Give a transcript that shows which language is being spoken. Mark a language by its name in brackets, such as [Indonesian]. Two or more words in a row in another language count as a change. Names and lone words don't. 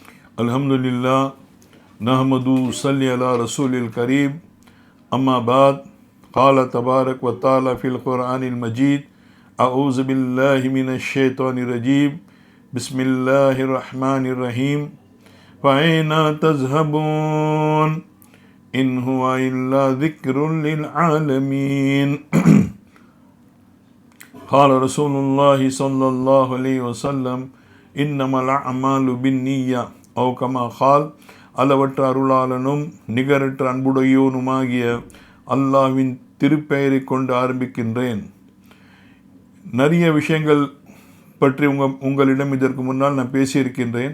[Arabic] الحمد لله نحمده ونصلي على رسوله الكريم أما بعد قال تبارك وتعالى في القرآن المجيد أعوذ بالله من الشيطان الرجيم بسم الله الرحمن الرحيم فأين تذهبون إن هو إلا ذكر للعالمين قال رسول الله صلى الله عليه وسلم إنما الأعمال بالنية أو كما قال. [Tamil] அளவற்ற அருளாளனும் நிகரற்ற அன்புடையோனுமாகிய அல்லாஹ்வின் திருப்பெயரை கொண்டு ஆரம்பிக்கின்றேன். நிறைய விஷயங்கள் பற்றி உங்களிடம் இதற்கு முன்னால் நான் பேசியிருக்கின்றேன்.